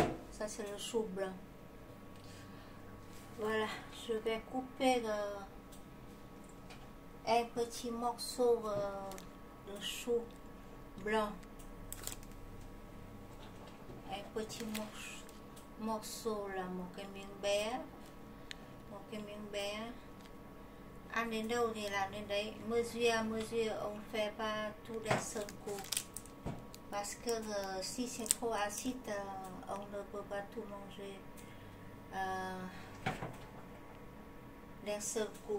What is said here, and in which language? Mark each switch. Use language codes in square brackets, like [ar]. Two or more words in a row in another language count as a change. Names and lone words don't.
[fr] Ça, c'est le chou blanc. Voilà, je vais couper un petit morceau de chou blanc. Un petit morceau là, [vi] một cái miếng bé, ăn đến đâu thì làm đến đấy. [fr] Mesure on fait pas tout d'un seul coup parce que si c'est trop acide on ne peut pas tout manger d'un seul coup.